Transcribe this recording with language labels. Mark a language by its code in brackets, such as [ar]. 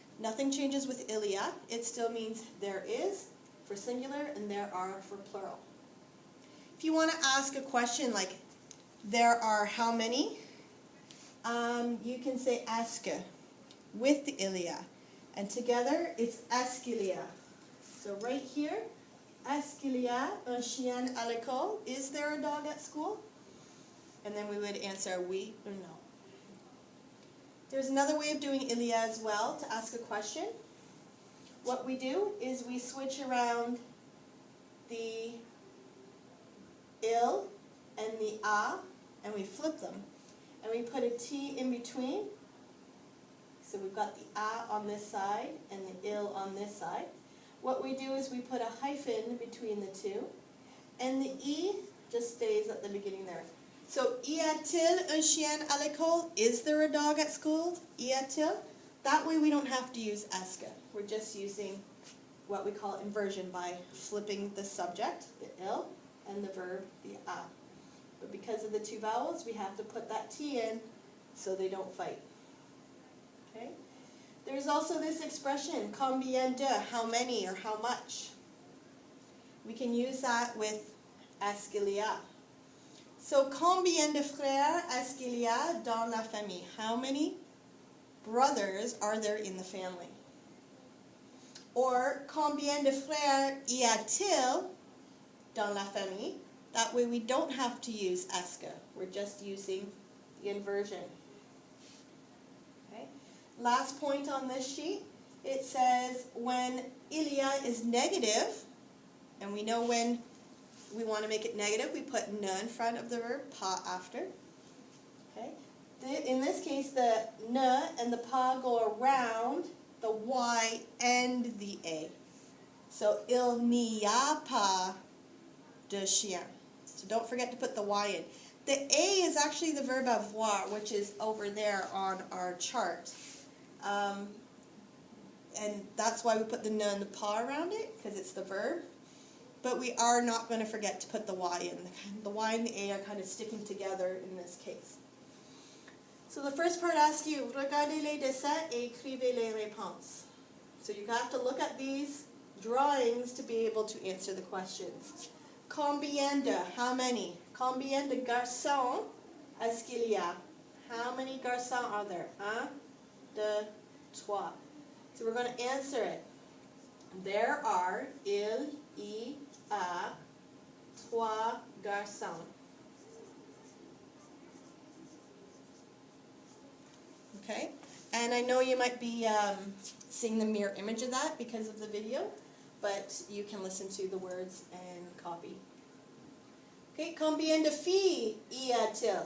[en] Nothing changes with il y a. It still means there is for singular and there are for plural. If you want to ask a question like there are how many, you can say est-ce que with the il y a. And together it's [fr] est-ce qu'il y a. [en] So right here, [fr] est-ce qu'il y a un chien à l'école? [en] Is there a dog at school? And then we would answer oui or no. There's another way of doing il y a as well to ask a question. What we do is we switch around the il and the a, and we flip them. And we put a T in between. So we've got the a on this side and the il on this side. What we do is we put a hyphen between the two. And the e just stays at the beginning there. [fr] So, y a-t-il un chien à l'école? [en] Is there a dog at school? [fr] Y a-t-il? [en] That way we don't have to use est-ce que. We're just using what we call inversion by flipping the subject, the il, and the verb, the a. But because of the two vowels, we have to put that T in so they don't fight. Okay? There's also this expression, combien de, how many or how much. We can use that with est-ce qu'il y a. [fr] So, combien de frères est-ce qu'il y a dans la famille? [en] How many brothers are there in the family? [fr] Or, combien de frères y a-t-il dans la famille? [en] That way we don't have to use est-ce que. We're just using the inversion. Okay. Last point on this sheet, it says when il y a is negative, and we know when we want to make it negative, we put ne in front of the verb, pas after. Okay. In this case, the ne and the pas go around the y and the a. [fr] So, il n'y a pas de chien. [en] So don't forget to put the y in. The a is actually the verb avoir, which is over there on our chart. And that's why we put the ne and the pas around it, because it's the verb. But we are not going to forget to put the y in. The y and the a are kind of sticking together in this case. So the first part asks you, [fr] regardez les dessins et écrivez les réponses. [en] So you have to look at these drawings to be able to answer the questions. [fr] Combien de, [en] how many? [fr] Combien de garçons est-ce qu'il y a? [en] How many garçons are there? Un, deux, trois. So we're going to answer it. There are, [fr] il y a, trois garçons. [en] Okay, and I know you might be seeing the mirror image of that because of the video, but you can listen to the words and copy. [fr] Okay, combien de filles y a-t-il?